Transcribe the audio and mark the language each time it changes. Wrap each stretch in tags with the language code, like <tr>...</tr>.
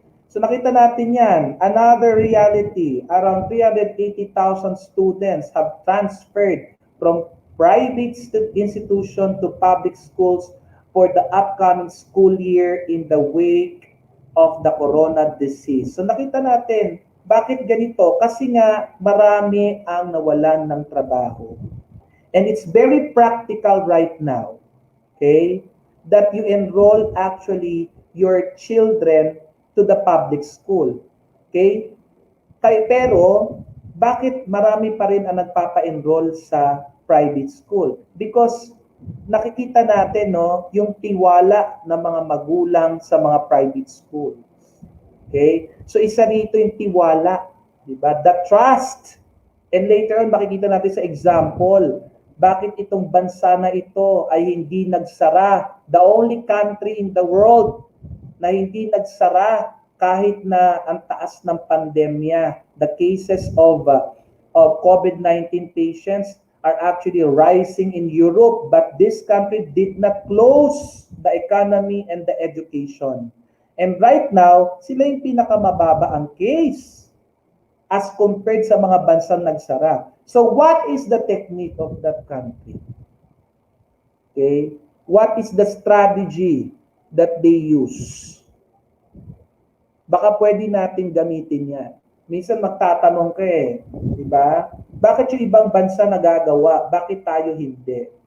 <tl>So nakita natin yan.</tl> <en>Another reality, around 380,000 students have transferred from private institution to public schools for the upcoming school year in the wake of the corona disease.</en> <tl>So nakita natin, bakit ganito? Kasi nga marami ang nawalan ng trabaho.</tl> <en>And it's very practical right now, okay, that you enroll actually your children to the public school.</en> <tl>Okay? Pero, bakit marami pa rin ang nagpapa-enroll sa private school? Because nakikita natin yung tiwala ng mga magulang sa mga private school. Okay? So isa rito yung tiwala, di ba?</tl> <en>The trust. And later on</en> <tl>makikita natin sa example, bakit itong bansa na ito ay hindi nagsara?</tl> <en>The only country in the world</en> <tl>na hindi nagsara kahit na ang taas ng pandemya.</tl> <en>The cases of COVID-19 patients are actually rising in Europe, but this country did not close the economy and the education. And right now,</en> <tl>sila yung pinakamababa ang case as compared sa mga bansang nagsara.</tl> <en>So what is the technique of that country? Okay? What is the strategy that they use?</en> <tl>Baka pwede natin gamitin yan. Minsan magtatanong ka di ba? Bakit yung ibang bansa nagagawa? Bakit tayo hindi?</tl>